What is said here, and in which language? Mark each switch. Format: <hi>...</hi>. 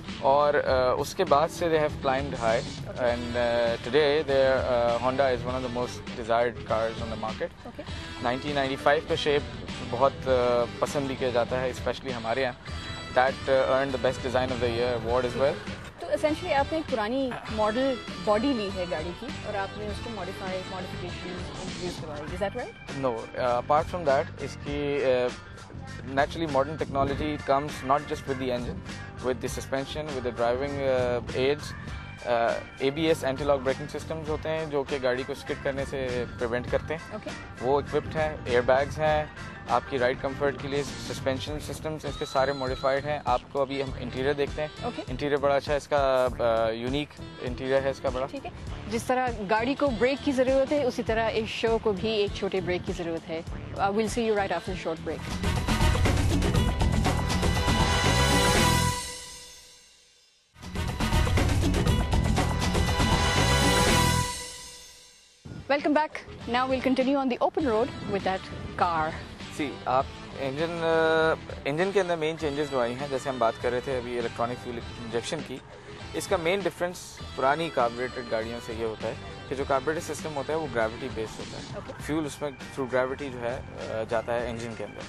<ur>اور اس کے بعد سے</ur> <en>they have climbed high, okay. And today their Honda is one of the most desired cars on the market. Okay.</en> <ur>1995 کا shape بہت پسند بھی کیا جاتا ہے، اسپیشلی ہمارے یہاں.</ur> <en>That earned the best design of the year award as well.</en> <ur>تو اسینشلی آپ نے ایک پرانی ماڈل باڈی لی ہے گاڑی کی اور آپ نے اس کو ماڈیفیکیشن انٹروڈیوس کروائی.</ur> <en>Is that right? No, apart from that,</en> <ur>اس کی</ur> <en>naturally modern technology comes not just with the engine, with the suspension, with the driving aids.</en> <ur>ABS anti lock breaking systems ہوتے ہیں جو کہ گاڑی کو سکڈ کرنے سے پریونٹ کرتے ہیں.</ur> <en>Okay.</en> <ur>وہ اکوپڈ ہیں. ایئر بیگز ہیں آپ کی رائڈ کمفرٹ کے لیے. سسپینشن سسٹمز اس کے سارے موڈیفائڈ ہیں. آپ کو ابھی ہم انٹیریئر دیکھتے ہیں.</ur> <en>Okay.</en> <ur>انٹیریئر بڑا اچھا ہے اس کا، یونیک انٹیریئر ہے اس کا بڑا. ٹھیک ہے. جس طرح گاڑی کو بریک کی ضرورت ہے اسی طرح اس شو کو بھی ایک چھوٹے بریک کی ضرورت ہے.</ur> <en>We'll see you right after short break. Welcome back. Now we'll continue on the open road with that car.</en> <ur>سی آپ انجن کے اندر مین چینجز جو آئی ہیں، جیسے ہم بات کر رہے تھے ابھی الیکٹرانک فیول انجیکشن کی، اس کا مین ڈفرینس پرانی کاربوریٹڈ گاڑیوں سے یہ ہوتا ہے کہ جو کاربوریٹر سسٹم ہوتا ہے وہ گریوٹی بیسڈ ہوتا ہے.</ur> <en>Okay.</en> <ur>فیول اس میں تھرو گریوٹی جو ہے جاتا ہے انجن کے اندر.</ur>